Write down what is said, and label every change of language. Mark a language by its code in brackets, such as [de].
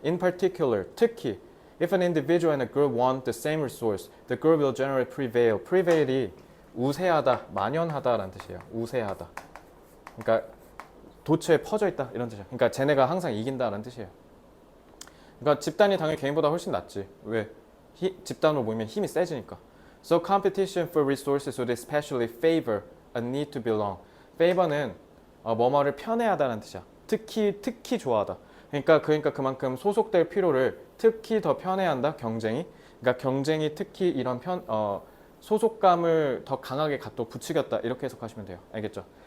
[en] In particular, [ko] 특히 [en] if an individual and a group want the same resource, the group will generally prevail. [ko] prevail이 우세하다, 만연하다라는 뜻이에요. 우세하다. 그러니까 도처에 퍼져 있다 이런 뜻이야. 그러니까 쟤네가 항상 이긴다라는 뜻이에요. 그러니까 집단이 당연히 개인보다 훨씬 낫지. 왜? 집단으로 모이면 힘이 세지니까. [en] So competition for resources would especially favor a need to belong. [ko] favor는 뭐뭐를 편애하다는 뜻이야. 특히 좋아하다. 그러니까 그만큼 소속될 필요를 특히 더 편애한다. 경쟁이. 그러니까 경쟁이 특히 이런 소속감을 더 강하게 갖다 부추겼다 이렇게 해석하시면 돼요. 알겠죠?